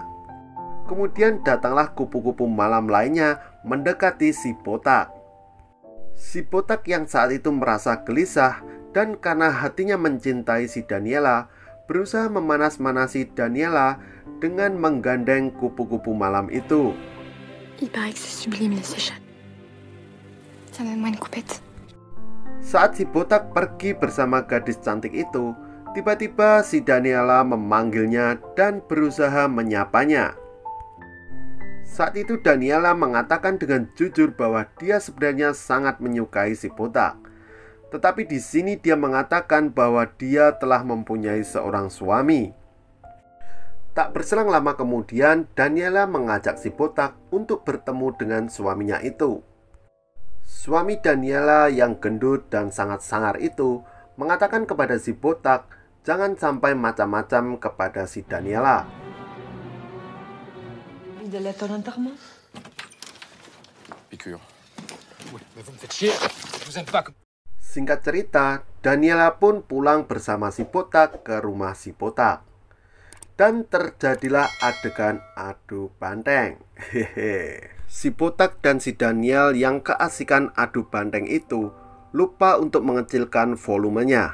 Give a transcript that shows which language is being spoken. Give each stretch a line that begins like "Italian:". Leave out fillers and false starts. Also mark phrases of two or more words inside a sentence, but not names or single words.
Indonesian: Kemudian datanglah kupu-kupu malam lainnya mendekati si botak. Si botak yang saat itu merasa gelisah dan karena hatinya mencintai si Daniela, berusaha memanas-manasi Daniela dengan menggandeng kupu-kupu malam itu.
French: Il paraît que c'est sublime les séchettes. Donne-moi une coupette.
Indonesian: Saat si botak pergi bersama gadis cantik itu, tiba-tiba si Daniela memanggilnya dan berusaha menyapanya. Saat itu Daniela mengatakan dengan jujur bahwa dia sebenarnya sangat menyukai si botak. Tetapi di sini dia mengatakan bahwa dia telah mempunyai seorang suami. Tak berselang lama kemudian, Daniela mengajak si botak untuk bertemu dengan suaminya itu. Suami Daniela yang gendut dan sangat sangar itu mengatakan kepada si botak jangan sampai macam-macam kepada si Daniela.
French: D'aller à ton enterrement? Piqûre. Oui, mais vous me faites chier. Je vous aime pas comme...
Indonesian: Singkat cerita, Daniela pun pulang bersama si botak ke rumah si botak. Dan terjadilah adegan adu banteng. Hehe. Si botak dan si Daniel yang keasikan adu banteng itu lupa untuk mengecilkan volumenya.